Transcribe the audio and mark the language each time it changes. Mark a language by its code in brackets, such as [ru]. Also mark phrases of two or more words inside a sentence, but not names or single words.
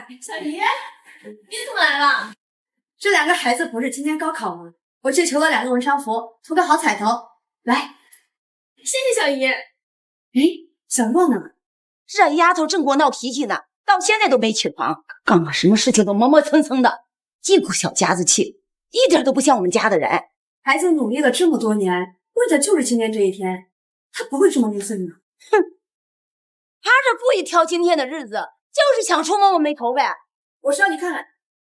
[zh] 小姨，你怎麼來了？這兩個孩子不是今天高考嗎？我去求了2個文昌符，圖個好彩頭。來，謝謝小姨。哎，小若呢？這丫頭正給我鬧脾氣呢，到現在都沒起床，幹嘛什麼事情都磨磨蹭蹭的，一股小家子氣，一點都不像我們家的人。孩子努力了這麼多年，為的就是今天這一天，他不會這麼吝嗇的。哼，他這故意挑今天的日子，就是想觸摸我眉頭唄。我說你看看，